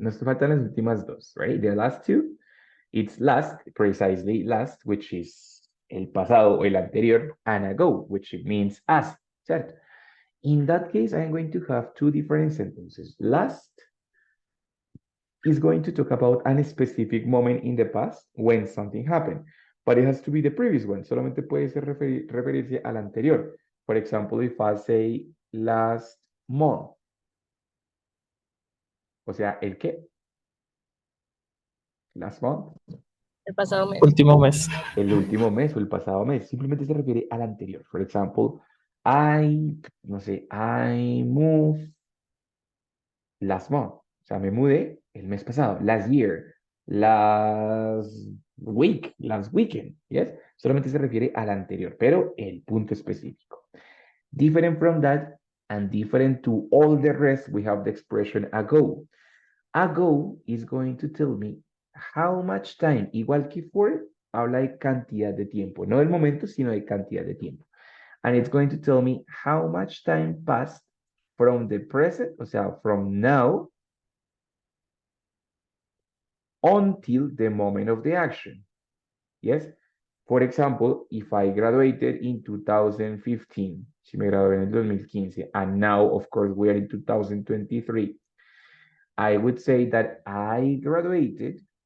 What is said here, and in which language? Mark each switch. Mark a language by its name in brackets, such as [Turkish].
[Spanish] Nos faltan las últimas dos, [English] right? The last two, it's last, precisely last, which is [Spanish] el pasado o el anterior, [English] and ago, which means as, [Spanish] ¿cierto? [English] In that case, I'm going to have two different sentences. Last is going to talk about a specific moment in the past when something happened, but it has to be the previous one. [Spanish] Solamente puede ser referirse al anterior. [English] For example, if I say last month, [Spanish] o sea, ¿el qué? [English] Last month, [Spanish] El pasado mes. Último mes. el último mes o el pasado mes. Simplemente se refiere al anterior. [English] For example, I, [Spanish] no sé, [English] I moved last month. [Spanish] O sea, me mudé el mes pasado. [English] Last year. Last week. Last weekend. Yes. [Spanish] Solamente se refiere al anterior, pero el punto específico. [English] Different from that and different to all the rest, we have the expression ago. Ago is going to tell me how much time. [Spanish] Igual que for, habla de cantidad de tiempo. No del momento, sino de cantidad de tiempo. [English] And it's going to tell me how much time passed from the present, [Spanish] o sea, [English] from now until the moment of the action. Yes? For example, if I graduated in 2015, [Spanish] si me gradué en el 2015, [English] and now, of course, we are in 2023, I would say that I graduated